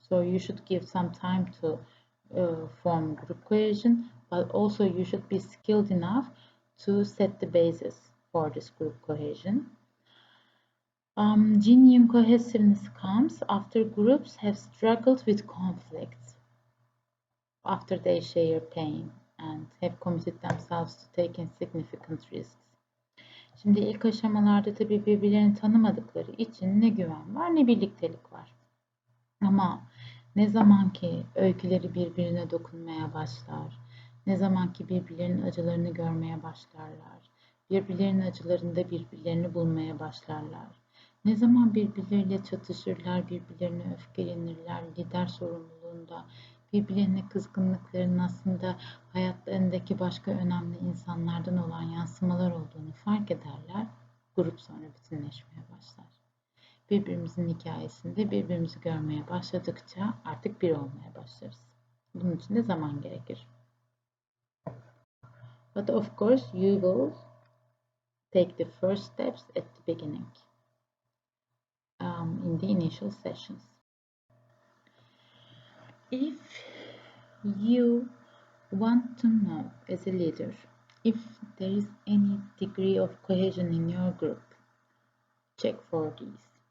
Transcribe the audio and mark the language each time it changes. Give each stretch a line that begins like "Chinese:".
English: So you should give some time to form group cohesion, but also you should be skilled enough to set the basis for this group cohesion. Genuine cohesiveness comes after groups have struggled with conflicts, after they share pain and have committed themselves to taking significant risks.
Turkish: Şimdi ilk aşamalarda tabii birbirlerini tanımadıkları için ne güven var ne birliktelik var. Ama ne zaman ki öyküleri birbirine dokunmaya başlar, ne zaman ki birbirlerinin acılarını görmeye başlarlar, birbirlerinin acılarında birbirlerini bulmaya başlarlar, ne zaman birbirleriyle çatışırlar, birbirlerine öfkelenirler, lider sorumluluğunda, birbirlerine kızgınlıkların aslında hayatlarındaki başka önemli insanlardan olan yansımalar olduğunu fark ederler, grup sonra bütünleşmeye başlar. Birbirimizin hikayesinde birbirimizi görmeye başladıkça artık bir olmaya başlarız. Bunun için de zaman gerekir.
English: But of course you will take the first steps at the beginning in the initial sessions. If you want to know as a leader if there is any degree of cohesion in your group, check for these.